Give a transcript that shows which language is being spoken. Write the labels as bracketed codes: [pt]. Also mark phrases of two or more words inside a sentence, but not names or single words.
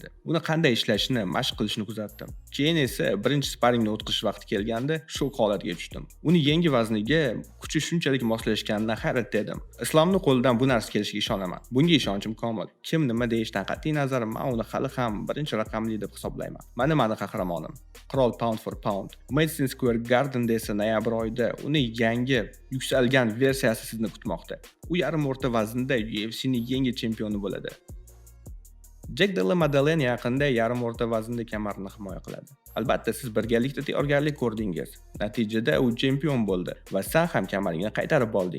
[uz] Uni qanday ishlashini, mashq qilishini kuzatdim. Keyin esa birinchi sparingni o'tkazish vaqti kelganda shok holatiga tushdim. Uni yangi vazniga kuchi shunchalik moslashganidan hayratda edim. Islomning qo'lidan bu narsa kelishiga ishonaman. Bunga ishonchim komil. Kim nima deyishdan qat'iy nazar, men uni hali ham birinchi raqamli deb hisoblayman. Mana meni qahramonim. Qirol [en] pound for pound. [uz] Madison Square Garden'da esa noyabr oyida uni yangi yuksalgan versiyasi sizni kutmoqda. U yarim o'rta vaznda UFC'ning yangi chempioni bo'ladi. Jack Della Maddalena yaqinda yarim o'rta vaznda kamarini himoya qiladi. Albatta, siz birgalikda tayyorgarlik ko'rdingiz. Natijada u chempion bo'ldi va sen ham kamaringni qaytarib olding.